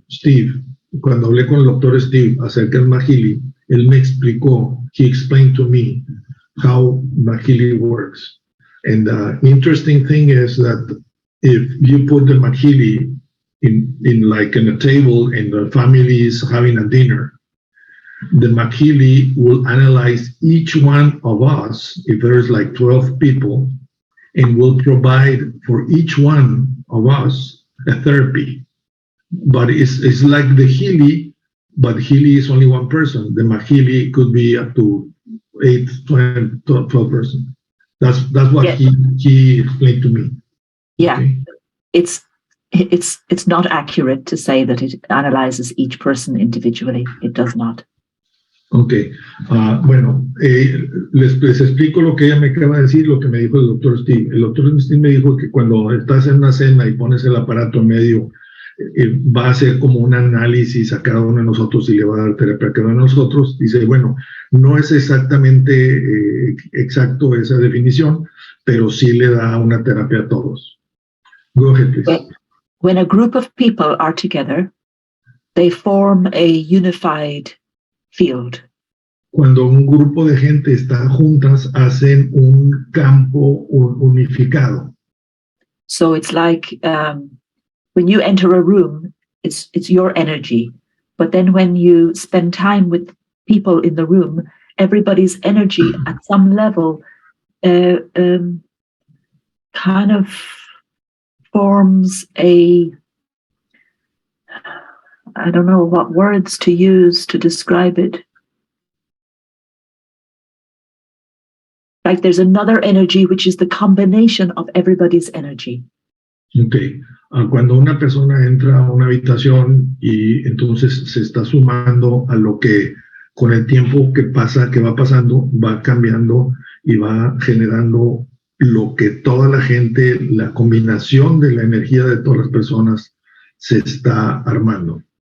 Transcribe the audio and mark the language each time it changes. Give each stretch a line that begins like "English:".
Spanish: Steve, cuando hablé con el doctor Steve acerca del Mahili, él me explicó,
English: he explained to me how Mahili works. And the interesting thing is that if you put the Mahili in like in a table and the family is having a dinner, the Mahili will analyze each one of us, if there's like 12 people, and will provide for each one of us a therapy. But it's like the Healy, but Healy is only one person. The Mahili could be up to 8, 12 persons. That's what he explained to me. Yeah, okay. It's not accurate to say that it analyzes each person individually. It does not.
Spanish: Ok, bueno, les explico lo que ella me acaba de decir, lo que me dijo el doctor Steve. El doctor Steve me dijo que cuando estás en una cena y pones el aparato en medio, va a hacer como un análisis a cada uno de nosotros y le va a dar terapia a cada uno de nosotros. Dice, bueno, no es exactamente exacto esa definición, pero sí le da una terapia a todos.
English: Go ahead, please. When a group of people are together, they form a unified field.
Spanish: Cuando un grupo de gente está juntas, hacen un campo unificado.
English: So it's like when you enter a room, it's your energy. But then when you spend time with people in the room, everybody's energy at some level kind of forms I don't know what words to use to describe it. Like there's another energy which is the combination of everybody's energy. Okay.
Spanish: Cuando una persona entra a una habitación y entonces se está sumando a lo que con el tiempo que va pasando, va cambiando y va generando lo que toda la gente, la combinación de la energía de todas las personas se está armando.